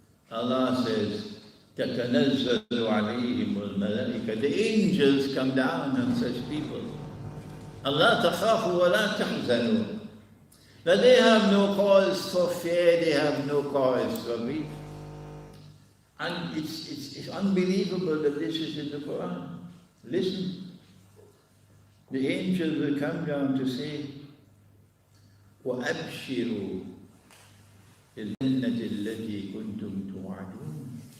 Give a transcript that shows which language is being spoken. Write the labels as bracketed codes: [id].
[en] Allah says, [ar] تَتَنَزَّلُ عَلَيْهِمُ الْمَلَائِكَةُ. [en] The angels come down on such people. [ar] Allah تَخَافُوا وَلَا تَحْزَنُوا. [en] That they have no cause for fear, they have no cause for grief. And it's unbelievable that this is in the Quran. Listen. The angels will come down to say, [ar] وَأَبْشِرُوا الْجَنَّةِ الَّتِي كُنْتُمْ تُوعَدُونَ.